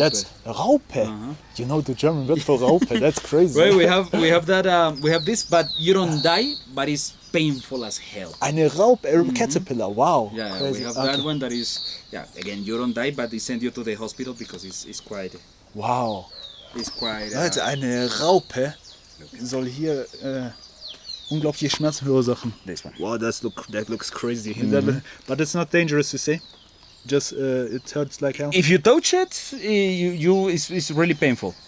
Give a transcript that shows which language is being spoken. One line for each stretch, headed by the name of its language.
English: That's Raupe. You know the German word for Raupe. That's crazy. Right, we have that we have this, but you don't die, but it's painful as hell.
German: Eine Raupe,
English: a caterpillar. Wow. Yeah, crazy. we have that one that is, again, you don't die, but they send you to the hospital because it's quite, Wow.
German: Leute, eine Raupe soll hier unglaubliche Schmerzen verursachen.
English: This one. Wow, that looks crazy. But it's not dangerous, you say? Just it hurts like hell. If you touch it, it's really painful.